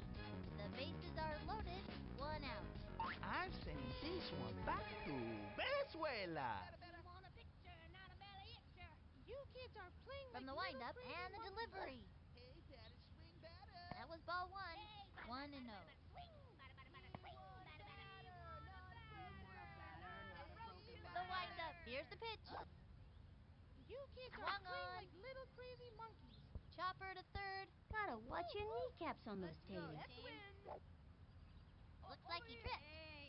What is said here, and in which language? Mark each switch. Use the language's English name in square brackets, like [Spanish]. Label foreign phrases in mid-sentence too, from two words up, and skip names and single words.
[English] The bases are loaded. 1 out. I'm sending this one back to Venezuela. Do you want a picture, not a belly itcher? You kids are playing From like the little windup crazy and the monkeys. delivery. Hey, batter, swing batter. That was ball 1. 1-0. Swing, bada bada bada, swing, bada bada. You want a batter, not a broken The ladder? windup. Here's the pitch. You kids are Swung playing on. like little crazy monkeys. Chopper to third. Gotta watch your kneecaps on those Let's go, taters. team. Looks like he tripped. Hey,